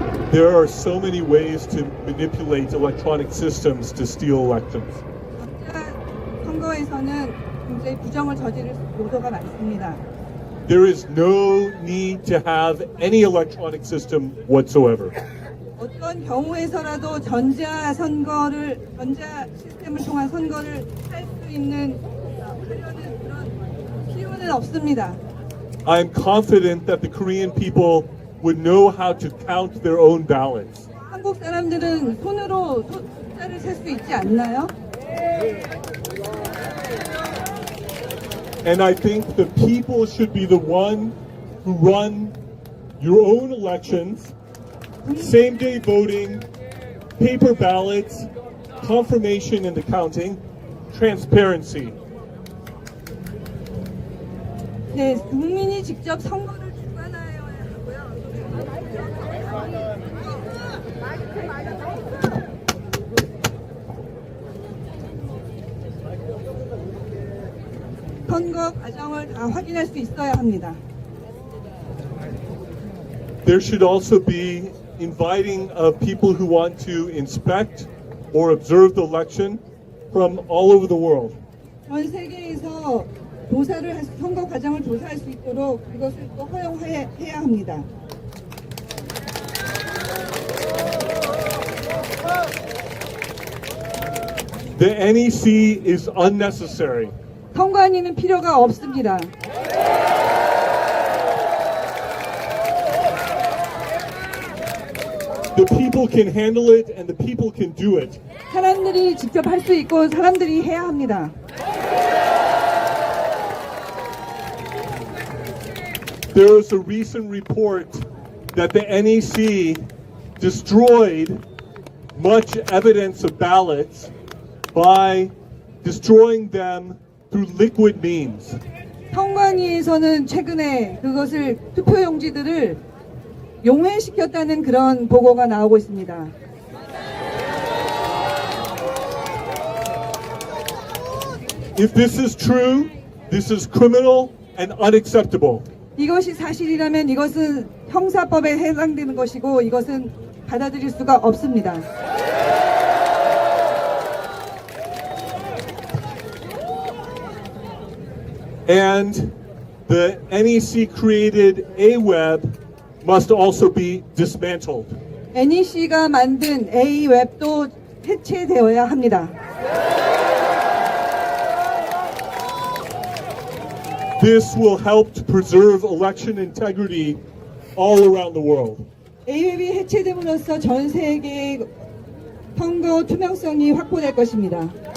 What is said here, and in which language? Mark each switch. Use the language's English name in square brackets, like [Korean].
[English] There are so many ways to manipulate electronic systems to steal elections. [Korean] 선거에서는 굉장히 부정을 저지를 요소가 많습니다. [English] There is no need to have any electronic system whatsoever. [Korean] 어떤 경우에서라도 전자 시스템을 통한 선거를 할 수 있는 하려는 그런 필요는 없습니다. [English] I'm confident that the Korean people would know how to count their own ballots. [Korean] 한국 사람들은 손으로 숫자를 셀 수 있지 않나요? [English] And I think the people should be the one who run your own elections, same-day voting, paper ballots, confirmation and accounting, transparency. [Korean] 네, 국민이 직접 선거를 주관하여야 하고요. 선거 과정을 다 확인할 수 있어야 합니다. [English] There should also be inviting of people who want to inspect or observe the election from all over the world. [Korean] 전 세계에서 선거 과정을 조사할 수 있도록 그것을 또 허용해야 합니다. [English] The NEC is unnecessary. [Korean] 선관위는 필요가 없습니다. [English] The people can handle it and the people can do it. [Korean] 사람들이 직접 할 수 있고 사람들이 해야 합니다. [English] There was a recent report that the NEC destroyed much evidence of ballots by destroying them through liquid means. [Korean] 선관위에서는 최근에 그것을 투표용지들을 용해시켰다는 그런 보고가 나오고 있습니다. [English] If this is true, this is criminal and unacceptable. [Korean] 이것이 사실이라면 이것은 형사법에 해당되는 것이고 이것은 받아들일 수가 없습니다. [English] And the NEC created AWeb must also be dismantled. [Korean] NEC가 만든 A웹도 해체되어야 합니다. [English] This will help to preserve election integrity all around the world. [Korean] A웹이 해체됨으로써 전 세계의 선거 투명성이 확보될 것입니다.